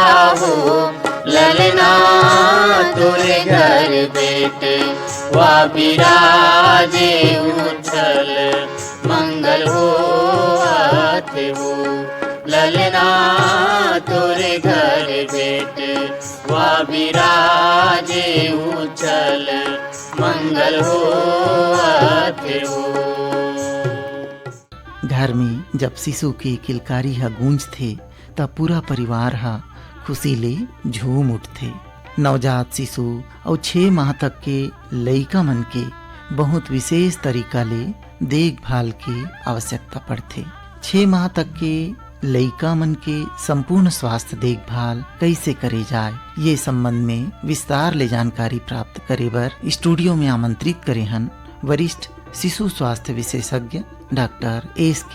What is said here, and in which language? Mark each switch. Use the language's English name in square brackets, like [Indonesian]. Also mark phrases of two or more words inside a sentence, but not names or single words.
[Chhattisgarhi] हो, ललना तोरे घर बेटे वा बिराजे उछल मंगल हो आते हो, ललना तोरे घर बेटे वा बिराजे उछल मंगल हो आते हो। घर में जब शिशु की किलकारी ह गूंजथे तब पूरा परिवार ह खुशी ले झूम उठथे। नवजात शिशु और 6 माह तक के लइका मन के बहुत विशेष तरीका ले देखभाल की आवश्यकता पड़थे। 6 माह तक के लइका मन के संपूर्ण स्वास्थ्य देखभाल कैसे करे जाए, ये संबंध में विस्तार ले जानकारी प्राप्त करे बर स्टूडियो में आमंत्रित करे हन वरिष्ठ शिशु स्वास्थ्य विशेषज्ञ डॉक्टर एस.के.